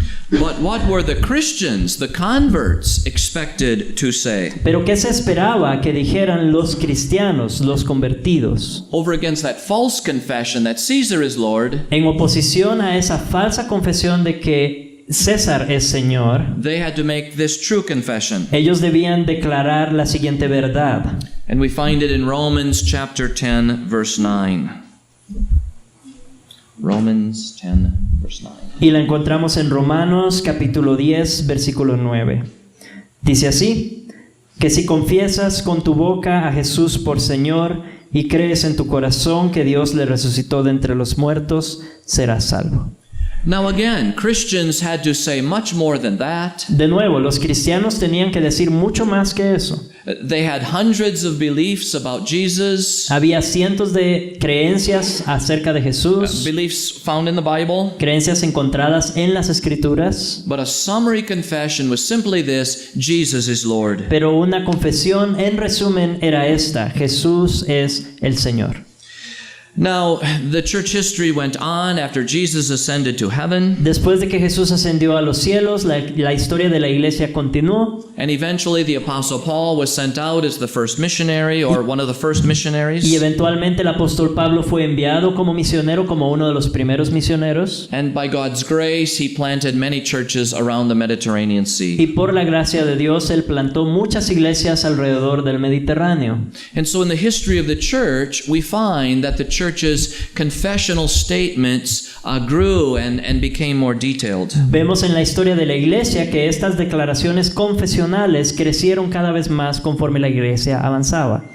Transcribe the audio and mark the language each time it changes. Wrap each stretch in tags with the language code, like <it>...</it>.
<en>But what were the Christians, the converts, expected to say?</en> <es>Pero ¿qué se esperaba que dijeran los cristianos, los convertidos?</es> <en>Over against that false confession that Caesar is Lord,</en> <es>En oposición a esa falsa confesión de que César es Señor,</es> <en>they had to make this true confession.</en> <es>ellos debían declarar la siguiente verdad.</es> <en>And we find it in Romans chapter 10, verse 9. Romans 10, verse 9.</en> <es>Y la encontramos en Romanos capítulo 10, versículo 9. Dice así: que si confiesas con tu boca a Jesús por Señor y crees en tu corazón que Dios le resucitó de entre los muertos, serás salvo.</es> <en>Now again, Christians had to say much more than that.</en> <es>De nuevo, los cristianos tenían que decir mucho más que eso.</es> <en>They had hundreds of beliefs about Jesus.</en> <es>Había cientos de creencias acerca de Jesús,</es> <en>Beliefs found in the Bible.</en> <es>creencias encontradas en las Escrituras,</es> <en>But a summary confession was simply this: Jesus is Lord.</en> <es>pero una confesión en resumen era esta: Jesús es el Señor.</es> <en>Now, the church history went on after Jesus ascended to heaven.</en> <es>Después de que Jesús ascendió a los cielos, la historia de la iglesia continuó.</es> <en>And eventually the Apostle Paul was sent out as the first missionary or one of the first missionaries.</en> <es>Y eventualmente el apóstol Pablo fue enviado como misionero, como uno de los primeros misioneros.</es> <en>And by God's grace, he planted many churches around the Mediterranean Sea.</en> <es>Y por la gracia de Dios, él plantó muchas iglesias alrededor del Mediterráneo.</es> <en>And so in the history of the church, we find that the church's confessional statements grew and became more detailed.</en> <es>Vemos en la historia de la iglesia que estas declaraciones confesionales crecieron cada vez más conforme la iglesia avanzaba.</es>